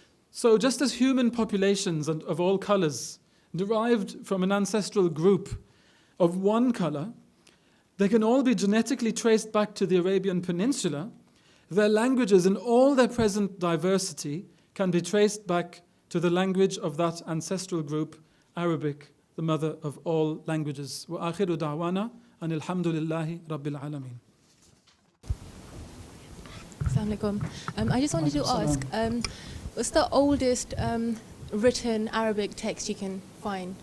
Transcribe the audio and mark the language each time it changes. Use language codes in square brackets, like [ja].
[en] So just as human populations of all colors derived from an ancestral group of one color, they can all be genetically traced back to the Arabian Peninsula, their languages in all their present diversity can be traced back to the language of that ancestral group, Arabic, the mother of all languages. [ar] وآخر دعوانا أن الحمد لله رب العالمين. [en] Assalamu alaikum. I just wanted to ask, what's the oldest written Arabic text you can find?